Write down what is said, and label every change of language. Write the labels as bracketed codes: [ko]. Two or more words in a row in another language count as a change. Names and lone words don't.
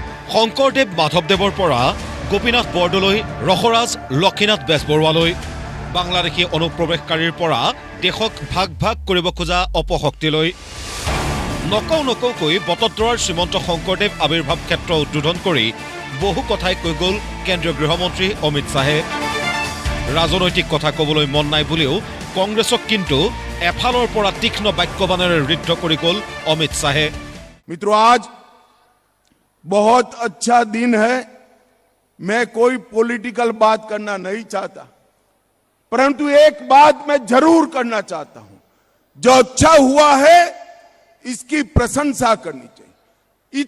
[as] শংকৰদেৱ মাধৱদেৱৰ পৰা গোপীনাথ বৰদলৈ, ৰসৰাজ লক্ষীনাথ বেজবৰুৱালৈ, বাংলাদেশী অনুপ্ৰৱেশকাৰীৰ পৰা দেশক ভাগ ভাগ কৰিব খোজা অপশক্তিলৈ নকৌকৈ বটদ্ৰৱাৰ শ্ৰীমন্ত শংকৰদেৱ আৱিৰ্ভাৱ ক্ষেত্ৰ উদ্বোধন কৰি বহু কথাই কৈ গ'ল কেন্দ্ৰীয় গৃহমন্ত্ৰী অমিত শ্বাহে। ৰাজনৈতিক কথা ক'বলৈ মন নাই বুলিও কংগ্ৰেছক কিন্তু এফালৰ পৰা তীক্ষ্ণ বাক্যবাণেৰে ঋদ্ধ কৰি গ'ল অমিত শ্বাহে। [hi] मित्रों, आज बहुत अच्छा दिन है। मैं कोई पॉलिटिकल बात करना नहीं चाहता, परंतु एक बात मैं जरूर करना चाहता हूं। जो अच्छा हुआ है इसकी प्रशंसा करनी चाहिए।